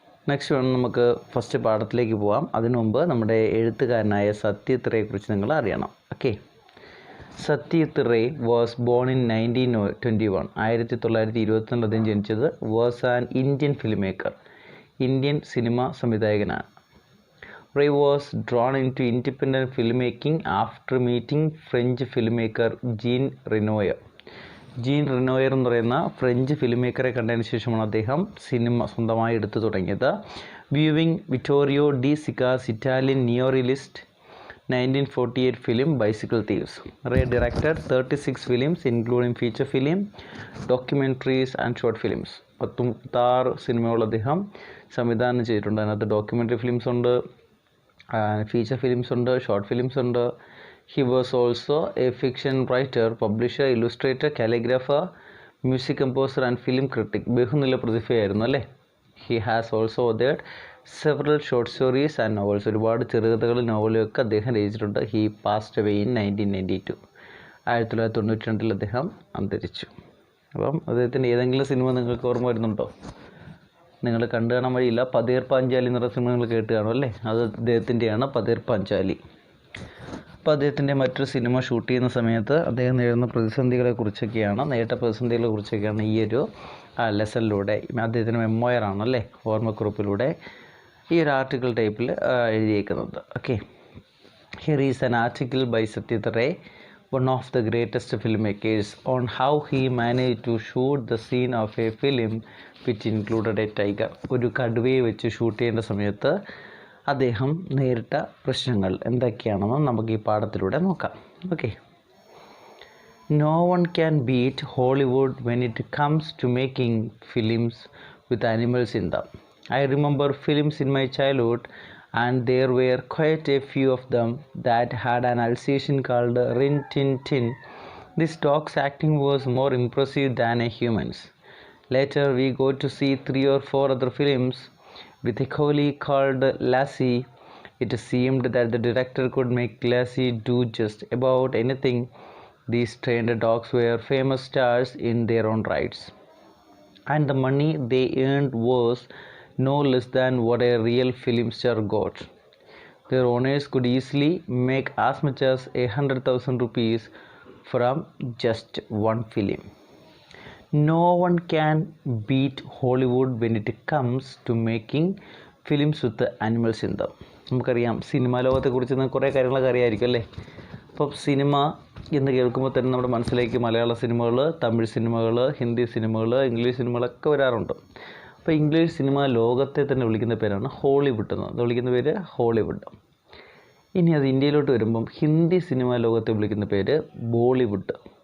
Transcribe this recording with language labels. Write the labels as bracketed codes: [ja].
[ml] Next വേണം നമുക്ക് first പാഠത്തിലേക്ക് പോകാം. അതിനു മുമ്പ് നമ്മുടെ എഴുത്തുകാരനായ സത്യജിത്ത് റേയെക്കുറിച്ച് നിങ്ങൾ അറിയണം. [en] Okay, Satyajit Ray was born in 1921. [ml] 1922 അദ്ദേഹം ജനിച്ചത്. [en] was an Indian film maker, [ml] Indian cinema സംവിധായകനാണ്. [en] Ray was drawn into independent filmmaking after meeting French filmmaker Jean Renoir. [ml] Gene റിനോയർ എന്ന് പറയുന്ന ഫ്രഞ്ച് ഫിലിം മേക്കറെ കണ്ടതിന് ശേഷമാണ് അദ്ദേഹം സിനിമ സ്വന്തമായി എടുത്തു തുടങ്ങിയത്. [en] Viewing Vittorio De Sica's Italian neo realist 1948 film Bicycle Thieves. Ray directed 36 films including feature film, documentaries and short films. [ml] 36 സിനിമകൾ അദ്ദേഹം സംവിധാനം ചെയ്തിട്ടുണ്ട്. അതിനകത്ത് ഡോക്യുമെൻ്ററി ഫിലിംസ് ഉണ്ട്, feature films ഉണ്ട്, ഷോർട്ട് ഫിലിംസ് ഉണ്ട്. [en] He was also a fiction writer, publisher, illustrator, calligrapher, music composer and film critic, [ml] ബഹുനില പ്രതിഭയായിരുന്നു അല്ലേ. [en] he has also authored several short stories and novels, [ml] ഒരുപാട് ചെറുകഥകളും നോവലുകളൊക്കെ അദ്ദേഹം രചിച്ചിട്ടുണ്ട്. [en] he passed away in 1992, [ml] 1992 അദ്ദേഹം അന്തരിച്ചു. അപ്പം അദ്ദേഹത്തിൻ്റെ ഏതെങ്കിലും സിനിമ നിങ്ങൾക്ക് ഓർമ്മ വരുന്നുണ്ടോ? നിങ്ങൾ കണ്ടു കാണാൻ വഴിയില്ല. പതേർ പാഞ്ചാലി എന്നുള്ള സിനിമ നിങ്ങൾ കേട്ട് കാണും അല്ലേ, അത് അദ്ദേഹത്തിൻ്റെയാണ്, പതേർ പാഞ്ചാലി. അപ്പോൾ അദ്ദേഹത്തിൻ്റെ മറ്റൊരു സിനിമ ഷൂട്ട് ചെയ്യുന്ന സമയത്ത് അദ്ദേഹം നേരിടുന്ന പ്രതിസന്ധികളെക്കുറിച്ചൊക്കെയാണ്, നേരിട്ട പ്രതിസന്ധികളെക്കുറിച്ചൊക്കെയാണ് ഈ ഒരു ലെസണിലൂടെ, അദ്ദേഹത്തിൻ്റെ മെമ്മോയറാണല്ലേ, ഓർമ്മക്കുറിപ്പിലൂടെ ഈ ഒരു ആർട്ടിക്കിൾ ടൈപ്പിൽ എഴുതിയേക്കുന്നത്. [en] Okay, here is an article by Satyajit Ray, one of the greatest filmmakers, on how he managed to shoot the scene of a film which included a tiger. [ml] ഒരു കടുവയെ വെച്ച് ഷൂട്ട് ചെയ്യേണ്ട സമയത്ത് അദ്ദേഹം നേരിട്ട പ്രശ്നങ്ങൾ എന്തൊക്കെയാണെന്ന് നമുക്ക് ഈ പാഠത്തിലൂടെ നോക്കാം. [en] Okay, no one can beat Hollywood when it comes to making films with animals in them. I remember films in my childhood, and there were quite a few of them that had an Alsatian called Rin Tin Tin. This dog's acting was more impressive than a human's. Later we got to see 3 or 4 other films with a collie called Lassie. It seemed that the director could make Lassie do just about anything. These trained dogs were famous stars in their own rights, and the money they earned was no less than what a real film star got. Their owners could easily make as much as 100,000 rupees from just one film. No one can beat Hollywood when it comes to making films with the animals in them. [ml] നമുക്കറിയാം, cinema ലോകത്തെക്കുറിച്ച് കുറേ കാര്യങ്ങളൊക്കെ അറിയാമായിരിക്കും അല്ലേ. അപ്പോൾ cinema എന്ന് കേൾക്കുമ്പോൾ തന്നെ നമ്മുടെ മനസ്സിലേക്ക് മലയാള സിനിമകൾ, തമിഴ് സിനിമകൾ, ഹിന്ദി സിനിമകൾ, ഇംഗ്ലീഷ് സിനിമകളൊക്കെ വരാറുണ്ട്. അപ്പോൾ ഇംഗ്ലീഷ് സിനിമ ലോകത്തെ തന്നെ വിളിക്കുന്ന പേരാണ് ഹോളിവുഡ് എന്ന്. അത് വിളിക്കുന്ന പേര് ഹോളിവുഡ്. ഇനി അത് ഇന്ത്യയിലോട്ട് വരുമ്പം ഹിന്ദി സിനിമ ലോകത്തെ വിളിക്കുന്ന പേര് ബോളിവുഡ്.